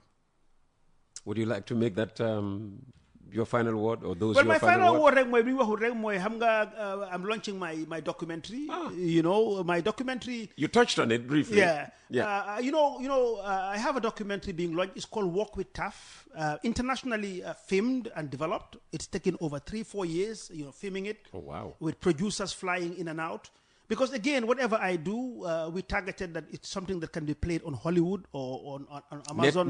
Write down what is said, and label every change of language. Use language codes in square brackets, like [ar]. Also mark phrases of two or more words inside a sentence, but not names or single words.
[en] Would you like to make that your final word or those? Well, your my final word [wo] rek mooy bi ñu waxul rek mooy xam nga [en] I'm launching my documentary. My documentary. You touched on it briefly. Yeah. I have a documentary being launched. It's called Walk with TAF. Internationally filmed and developed. It's taken over 3-4 years. Filming it. Oh wow! With producers flying in and out. Because again, whatever I do, we targeted that it's something that can be played on Hollywood or on Amazon.